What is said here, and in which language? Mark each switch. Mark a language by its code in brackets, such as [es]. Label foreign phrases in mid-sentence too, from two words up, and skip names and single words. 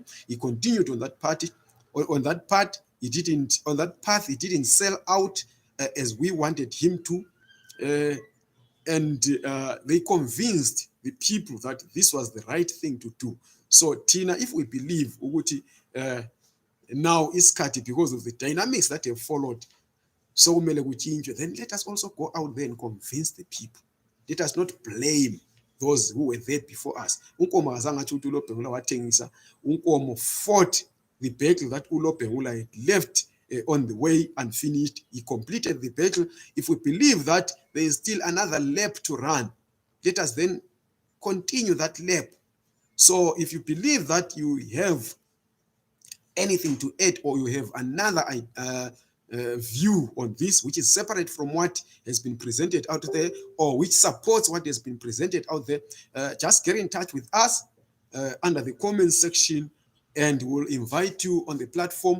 [en] He continued on that party. On that path, he didn't sell out as we wanted him to, and they convinced the people that this was the right thing to do. So Tina, if we believe ukuthi now is cutting because of the dynamics that have followed, so then let us also go out there and convince the people. Let us not blame those who were there before us. [nd] Nkomo azange athi uLobhengula wathengisa. [en] Nkomo fought the battle that uLobhengula had left on the way unfinished. He completed the battle. If we believe that there is still another lap to run, let us then continue that lap. So if you believe that you have anything to add, or you have another view on this which is separate from what has been presented out there, or which supports what has been presented out there, just get in touch with us under the comments section, and we'll invite you on the platform.